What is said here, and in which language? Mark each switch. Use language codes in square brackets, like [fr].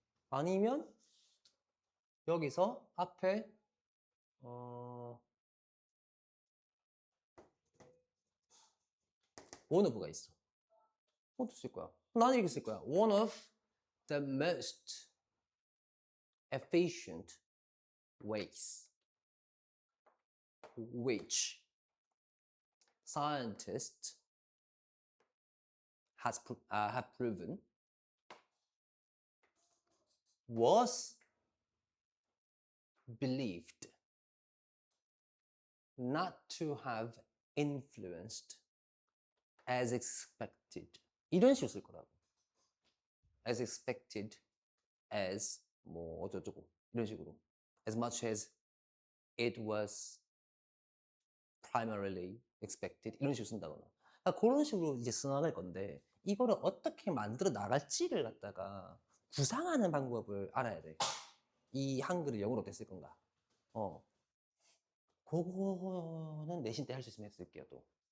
[ko] 아니면 여기서 앞에 one of가 있어. 어떻게 쓸 거야? 나는 이렇게 쓸 거야. [en] One of the most efficient ways which scientists have proven was believed not to have influenced as expected. [ko] 이런 식으로 쓸 거라고. [en] As expected as [ko] 뭐 어쩌고저쩌고 이런 식으로. [en] As much as it was primarily expected [ko] 이런 식으로 쓴다거나. 그러니까 그런 식으로 이제 써나갈 건데 이거를 어떻게 만들어 나갈지를 갖다가 구상하는 방법을 알아야 돼. 이 한글을 영어로 어떻게 쓸 건가. 그거는 내신 때 할 수 있으면 했을게요 또.